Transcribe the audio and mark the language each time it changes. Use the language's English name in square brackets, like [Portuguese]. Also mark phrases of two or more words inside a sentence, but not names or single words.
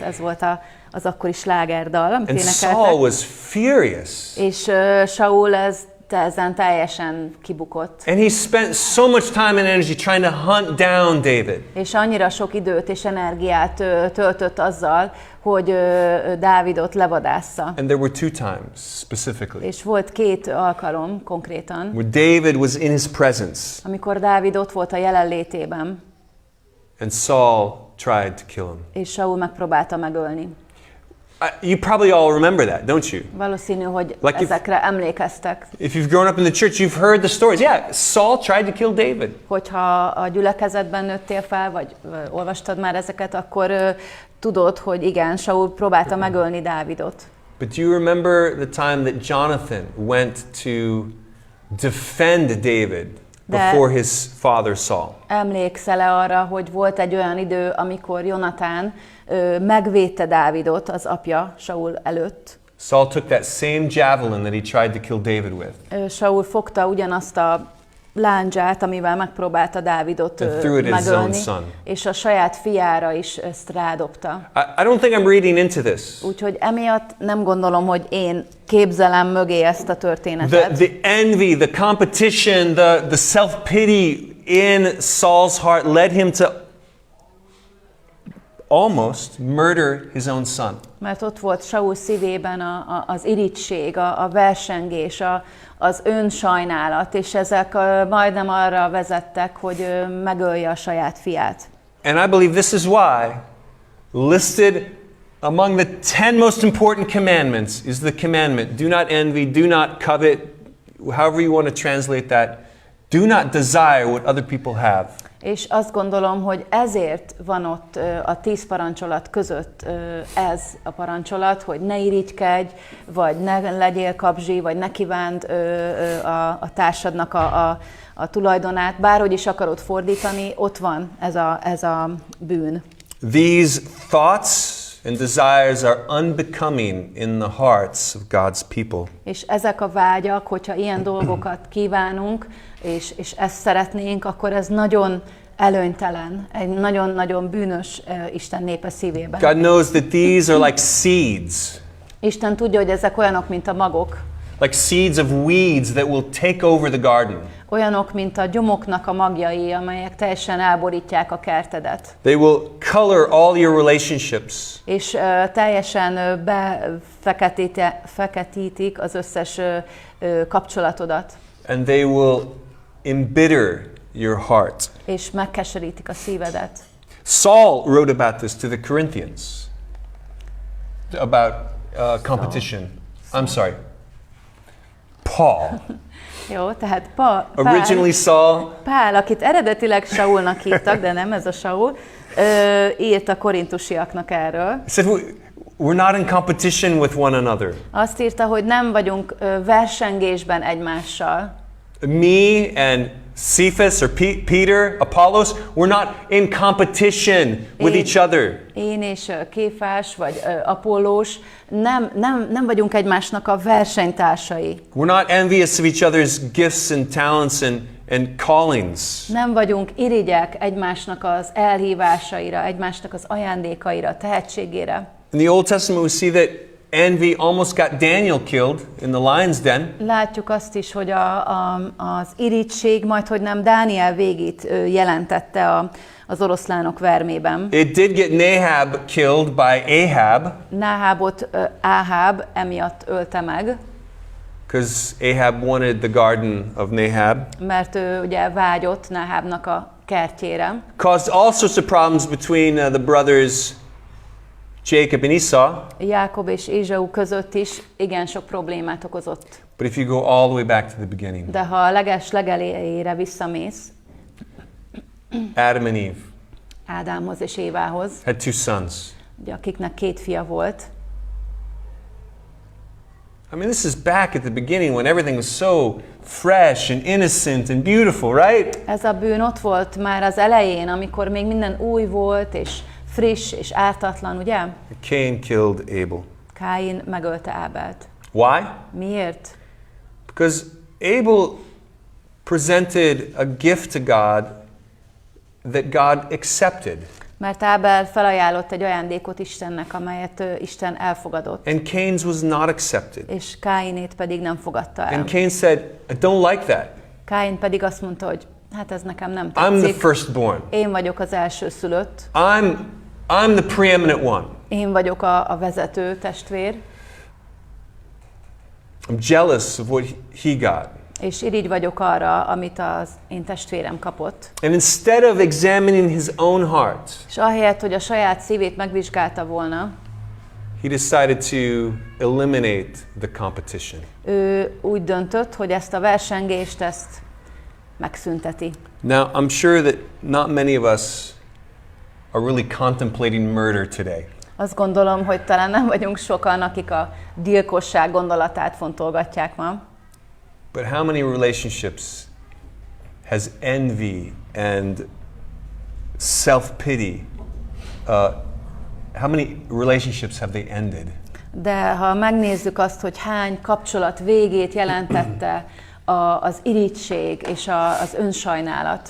[Hungarian] Ez volt az akkori slágerdal, amit And énekeltek. [English] Saul was furious. [Hungarian] És Saul ezen teljesen kibukott. [English] And he spent so much time and energy trying to hunt down David. [Hungarian] És annyira sok időt és energiát töltött azzal, hogy Dávidot levadásza. [English] And there were two times specifically [Hungarian] És volt 2 alkalom konkrétan, [English] where David was in his presence [Hungarian] amikor Dávid ott volt a jelenlétében, [English] and Saul tried to kill him. [Hungarian] és Saul megpróbálta megölni. [English] You probably all remember that, don't you? [Hungarian] Valószínű, hogy Like ezekre emlékeztek. [English] If you've grown up in the church, you've heard the stories. Yeah, Saul tried to kill David. [Hungarian] Hogyha a gyülekezetben nőttél fel, vagy olvastad már ezeket, akkor tudod, hogy igen, Saul próbálta megölni Dávidot. [English] But do you remember the time that Jonathan went to defend David before his father Saul? [Hungarian] Emlékszel-e arra, hogy volt egy olyan idő, amikor Jonatán megvédte Dávidot az apja Saul előtt? [English] Saul took that same javelin that he tried to kill David with. [Hungarian] Saul fogta ugyanazt a lándzsát, amivel megpróbálta Dávidot megölni, és a saját fiára is ezt rádobta. [English] I don't think I'm reading into this. [Hungarian] Úgyhogy emiatt nem gondolom, hogy én képzelem mögé ezt a történetet. [English] The envy, the competition, the self-pity in Saul's heart led him to almost murder his own son. [Hungarian] Mert ott volt Saul szívében az irigység, a versengés, az önsajnálat, és ezek majdnem arra vezettek, hogy megölje a saját fiát. [English] And I believe this is why listed among the 10 most important commandments is the commandment, do not envy, do not covet, however you want to translate that, do not desire what other people have. [Hungarian] És azt gondolom, hogy ezért van ott a 10 parancsolat között ez a parancsolat, hogy ne irigykedj, vagy ne legyél kapzsi, vagy ne kívánd a társadnak a tulajdonát. Bárhogy is akarod fordítani, ott van ez a bűn. [English] These thoughts and desires are unbecoming in the hearts of God's people. [Hungarian] És ezek a vágyak, hogyha ilyen dolgokat kívánunk, és ezt szeretnénk, akkor ez nagyon előnytelen, egy nagyon-nagyon bűnös Isten népe szívében. [English] God knows that these are like seeds. [Hungarian] Isten tudja, hogy ezek olyanok, mint a magok. [English] Like seeds of weeds that will take over the garden. [Hungarian] Olyanok, mint a gyomoknak a magjai, amelyek teljesen elborítják a kertedet. [English] They will color all your relationships. [Hungarian] És teljesen befeketítik az összes kapcsolatodat. [English] And they will embitter your heart. [Hungarian] És megkeserítik a szívedet. [English] Saul wrote about this to the Corinthians. About competition. I'm sorry. Paul. [Hungarian] Jó, tehát [English] Originally Saul. [Hungarian] Pál, akit eredetileg Saulnak hívtak, de nem ez a Saul, írt a korintusiaknak erről. [English] He said, we're not in competition with one another. [Hungarian] Azt írta, hogy nem vagyunk versengésben egymással. [English] Me and Cephas or Peter, Apollos, we're not in competition with each other. [Hungarian] Én és Kéfás vagy Apollós nem vagyunk egymásnak a versenytársai. [English] We're not envious of each other's gifts and talents and callings. [Hungarian] Nem vagyunk irigyek egymásnak az elhívásaira, egymásnak az ajándékaira, tehetségére. [English] In the Old Testament we see that envy almost got Daniel killed in the lion's den. [Hungarian] Látjuk azt is, hogy az irigység majdhogy nem Dániel végét jelentette az oroszlánok vermében. [English] It did get Nahab killed by Ahab. [Hungarian] Nahábot Áháb emiatt ölte meg. [English] Because Ahab wanted the garden of Nahab. [Hungarian] Mert ő ugye vágyott Nahábnak a kertjére. [English] Caused all sorts of problems between the brothers Jacob and Esau. [Hungarian] Jákob és Ézsau között is igen sok problémát okozott. [English] But if you go all the way back to the beginning. [Hungarian] De ha a legelejére visszamész, [English] Adam and Eve. [Hungarian] Ádámhoz és Évához. [English] Had 2 sons. [Hungarian] Ugye, akiknek 2 fia volt. [English] I mean, this is back at the beginning when everything was so fresh and innocent and beautiful, right? [Hungarian] Ez a bűn ott volt már az elején, amikor még minden új volt és friss és ártatlan, ugye? [English] Cain killed Abel. [Hungarian] Káin megölte Ábelt. [English] Why? [Hungarian] Miért? [English] Because Abel presented a gift to God that God accepted. [Hungarian] Mert Ábel felajánlott egy ajándékot Istennek, amelyet Isten elfogadott. [English] And Cain's was not accepted. [Hungarian] És Káinét pedig nem fogadta el. [English] And Cain said, I don't like that. [Hungarian] Káin pedig azt mondta, hogy hát ez nekem nem I'm tetszik. [English] the firstborn. [Hungarian] Én vagyok az elsőszülött. [English] I'm the preeminent one. [Hungarian] Én vagyok a vezető testvér. [English] I'm jealous of what he got. [Hungarian] És irigy vagyok arra, amit az én testvérem kapott. [English] And instead of examining his own heart, [Hungarian] És ahelyett, hogy a saját szívét megvizsgálta volna, [English] he decided to eliminate the competition. [Hungarian] Ő úgy döntött, hogy ezt a versengést, ezt megszünteti. [English] Now, I'm sure that not many of us are really contemplating murder today. [Hungarian] Azt gondolom, hogy talán nem vagyunk sokan, akik a gyilkosság gondolatát fontolgatják ma. [English] But how many relationships has envy and self-pity, how many relationships have they ended? [Hungarian] De ha megnézzük azt, hogy hány kapcsolat végét jelentette az irigység és az önsajnálat.